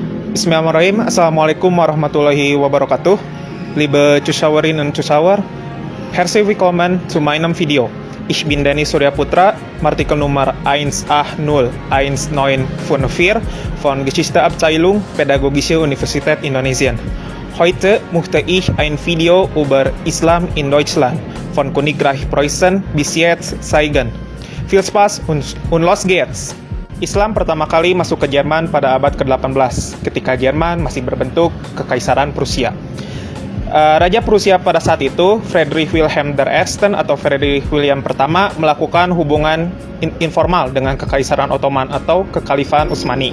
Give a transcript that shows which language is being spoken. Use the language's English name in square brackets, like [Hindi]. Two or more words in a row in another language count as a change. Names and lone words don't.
[Arabic] بسم الله الرحمن الرحيم. السلام عليكم ورحمة الله وبركاته. [German] Liebe Zuschauerinnen und Zuschauer, herzlich willkommen zu meinem Video. Ich bin Denny Surya Putra, Artikel Nummer 1801954 von Geschichteabteilung Pädagogische Universität Indonesien. Heute möchte ich ein Video über Islam in Deutschland von Königreich Preußen bis jetzt zeigen. Viel Spaß und los geht's! [Indonesian] Islam pertama kali masuk ke Jerman pada abad ke-18, ketika Jerman masih berbentuk Kekaisaran Prusia. Raja Prusia pada saat itu, Friedrich Wilhelm der Ersten atau Friedrich William pertama, melakukan hubungan informal dengan Kekaisaran Ottoman atau Kekhalifahan Utsmani.